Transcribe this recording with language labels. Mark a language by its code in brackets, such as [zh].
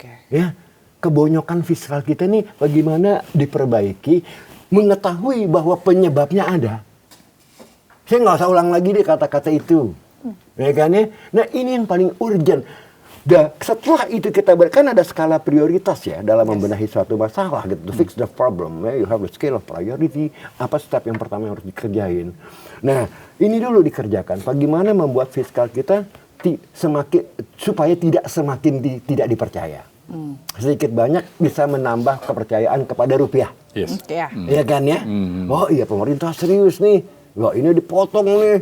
[id] Ya, kebonyokan fiskal kita nih bagaimana diperbaiki, mengetahui bahwa penyebabnya ada. Saya nggak usah ulang lagi deh kata-kata itu. Ya kan ya? Nah ini yang paling urgent. Dan setelah itu kita berikan ada skala prioritas ya dalam membenahi suatu masalah gitu. [en] To fix the problem, you have the scale of priority. [id] Apa step yang pertama yang harus dikerjain? Nah, ini dulu dikerjakan. Bagaimana membuat fiskal kita semakin supaya tidak semakin tidak dipercaya. sedikit banyak bisa menambah kepercayaan kepada rupiah. [en] Yes. [id] Ya. Iya kan ya? Oh iya pemerintah serius nih. Wah ini dipotong nih,